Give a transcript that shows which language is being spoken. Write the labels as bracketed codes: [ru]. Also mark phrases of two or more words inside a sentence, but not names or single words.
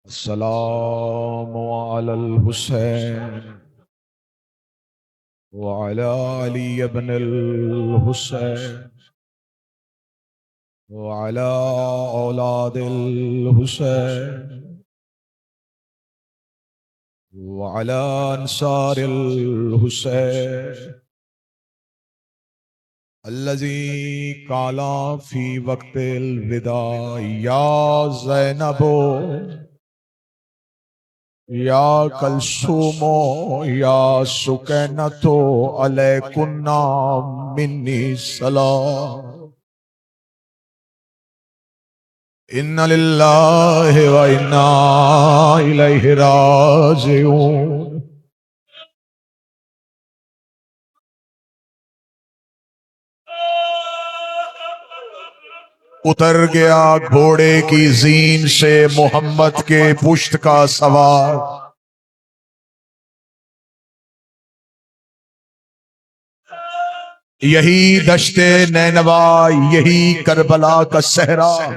[ar] السلام على الحسين وعلى علي بن الحسين وعلى أولاد الحسين وعلى أنصار الحسين الذي قال في وقت الوداع يا زينب يا كلثوم يا سكينة عليكن مني السلام. إنا لله وإنا إليه راجعون. [ur] اتر گیا گھوڑے کی زین سے محمد کے پشت کا سوار. یہی دشت نینوا، یہی کربلا کا صحرا.